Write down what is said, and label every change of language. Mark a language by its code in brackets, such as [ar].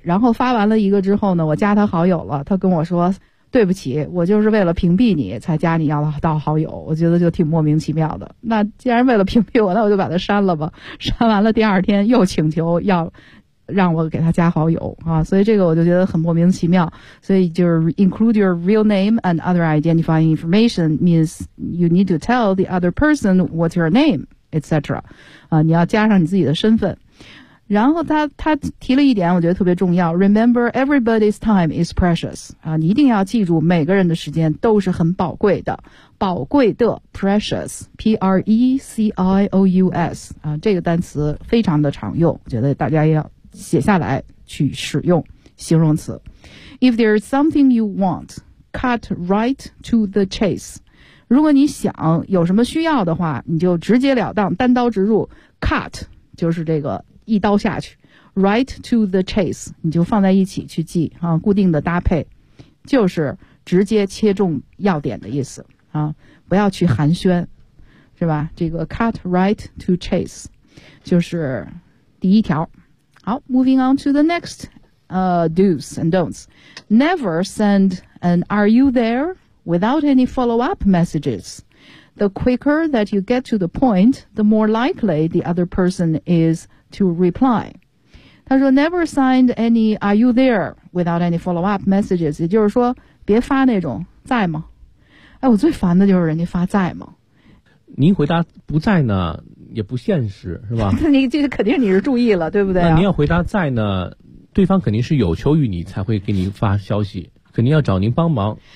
[zh] 然后发完了一个之后呢，我加他好友了，他跟我说：“对不起，我就是为了屏蔽你才加你要到好友。” 我觉得就挺莫名其妙的。那既然为了屏蔽我，那我就把他删了吧。删完了，第二天又请求要。让我给他加好友啊，所以这个我就觉得很莫名其妙。所以就是 [en] include your real name and other identifying information means you need to tell the other person what's your name, etc. [zh] 啊，你要加上你自己的身份。然后他提了一点，我觉得特别重要。 [en] Remember, everybody's time is precious. [zh] 啊，你一定要记住，每个人的时间都是很宝贵的，宝贵的 precious, P-R-E-C-I-O-U-S 啊，这个单词非常的常用，我觉得大家要。写下来去使用形容词。 [en] If there is something you want, cut right to the chase. [zh] 如果你想有什么需要的话，你就直截了当，单刀直入。 Cut 就是这个一刀下去 ， [en] right to the chase [zh] 你就放在一起去记啊，固定的搭配，就是直接切中要点的意思啊，不要去寒暄，是吧？这个 [en] cut right to chase [zh] 就是第一条。好 [en] ，moving on to the next, do's and don'ts. Never send an "Are you there?" without any follow-up messages. The quicker that you get to the point, the more likely the other person is to reply. [zh] 他说 [en] ，never send any "Are you there?" without any follow-up messages. [zh] 也就是说，别发那种在吗？哎，我最烦的就是人家发在吗？您回答不在呢。也不现实，是吧？你这肯定你是注意了，对不对、啊？那您要回答在呢，对方肯定是有求于你才会给您发消息，肯定要找您帮忙。